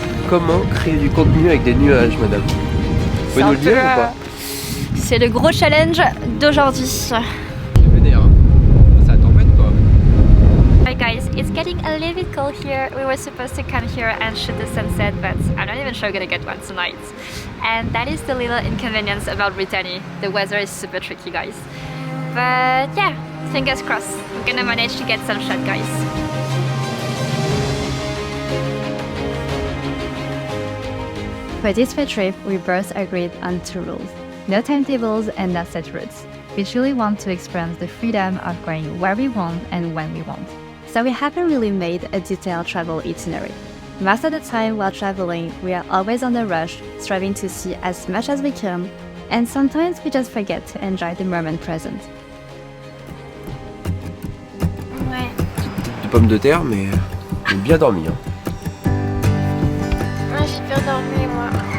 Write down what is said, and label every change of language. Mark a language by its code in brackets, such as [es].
[fr] Comment créer du contenu avec des nuages, madame? Vous pouvez nous le dire ou pas? C'est le gros challenge d'aujourd'hui. Venez, hein. Ça t'embête quoi? [en] Hi guys, it's getting a little bit cold here. We were supposed to come here and shoot the sunset, but I'm not even sure we're gonna get one tonight. And that is the little inconvenience about Brittany. The weather is super tricky, guys. But yeah, fingers crossed. We're gonna manage to get some shot, guys. For this road trip, we both agreed on 2 rules. No timetables and no set routes. We truly want to experience the freedom of going where we want and when we want. So we haven't really made a detailed travel itinerary. Most of the time while traveling, we are always on the rush, striving to see as much as we can, and sometimes we just forget to enjoy the moment present. [fr] Ouais. De pommes de terre, mais j'ai bien dormi. Hein. Ouais, j'ai bien dormi, moi.